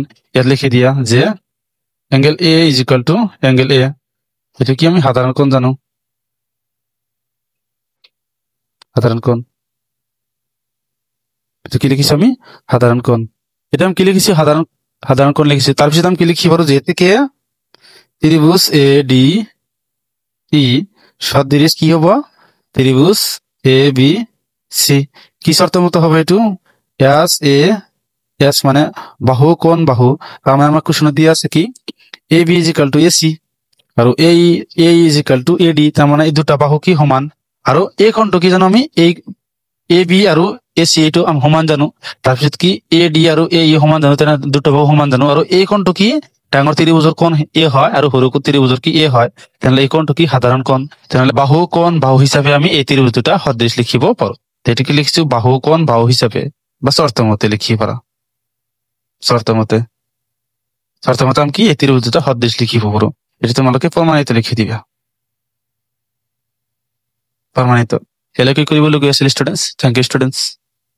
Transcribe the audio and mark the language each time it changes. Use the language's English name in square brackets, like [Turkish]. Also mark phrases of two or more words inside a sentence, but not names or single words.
[Assamese] ইয়াত লিখি দিয়া যে [English] angle A is equal to angle A, [Assamese] এইটো কি আমি সাধাৰণ কোণ জানো, সাধাৰণ কোণ। এইটো কি লিখিছো আমি সাধাৰণ কোণ। এটা আমি কি লিখিছো সাধাৰণ কোণ লিখিছো। তাৰপিছত আমি কি লিখিব পাৰো যে এতেকে ত্ৰিভুজ এ ডি ই সদৃশ কি হব ত্রিভুজ এ বি সি। [Bangla] কি শর্ত মতো হবে এটু এস মানে বাহু কোণ বাহু, তার মানে আমার কোশ্চেন দিয়ে আছে কি [English] A B is equal to A C [Bangla] আৰু [English] A is equal to A D, [Bangla] তার মানে এই দুটা বাহু কি সমান। [Assamese] আৰু এই কোণটো কি জানো আমি এই এ বি আৰু এ চি এইটো আমি সমান জানো। তাৰপিছত কি এ ডি আৰু এ ই সমান জানো, তেনে দুটা বাহু সমান জানো। আৰু এই কোণটো কি ডাঙৰ ত্ৰিভুজৰ কোণ এ হয় আৰু সৰু ত্ৰিভুজৰ কি এ হয়, তেনেহ'লে এই কোণটো কি সাধাৰণ কোণ। তেনেহ'লে বাহু কোণ বাহু হিচাপে আমি এই ত্ৰিভুজ দুটা সদৃশ লিখিব পাৰো। এইটো কি লিখিছো বাহু কোণ বাহু হিচাপে বা শর্ত মতে লিখিব পারা। শর্ত মতে আমি কি এই ত্রিভুজ দুটা সদৃশ লিখিব পাৰো। এটা তোমালোকে প্ৰমাণিত লিখি দিবা, প্ৰমাণিত। এলাকি কৰিবলগীয়া আছিল ষ্টুডেন্টস। [English] Thank you students.